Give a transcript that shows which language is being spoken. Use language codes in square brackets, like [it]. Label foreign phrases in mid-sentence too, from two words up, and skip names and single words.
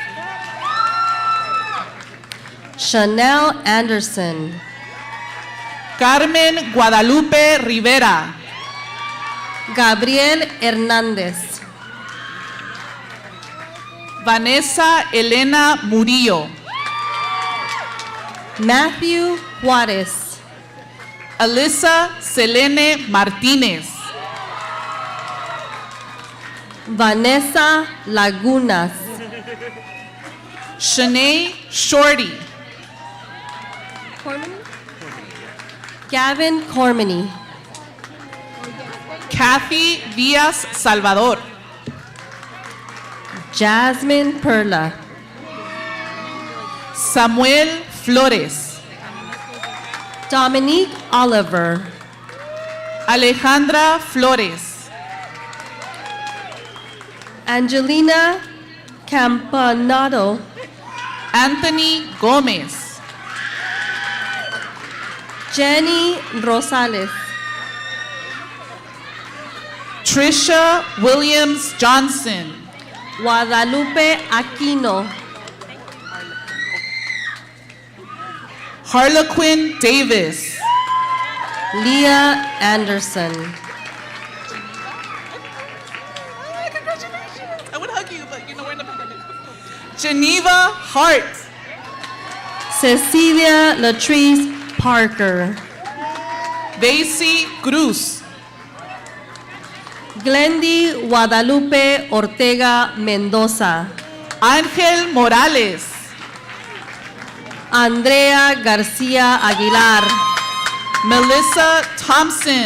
[en] Chanel Anderson. Carmen Guadalupe Rivera. Gabriel Hernández. Vanessa Elena Murillo. Matthew Juarez. Alyssa Selene Martinez. Vanessa Lagunas. Shanae Shorty. Gavin Cormany. Kathy Diaz Salvador. Jasmine Perla. Samuel Flores. Dominique Oliver. Alejandra Flores. Angelina Campanado. Anthony Gomez. Jenny Rosales. Trisha Williams Johnson. Guadalupe Aquino. Harlequin Davis. Leah Anderson. I would hug you, but you know we're in the pandemic. Geneva Hart. Cecilia Latrice Parker. Daisy Cruz. Glendy Guadalupe Ortega Mendoza. Ángel Morales. Andrea Garcia Aguilar. Melissa Thompson.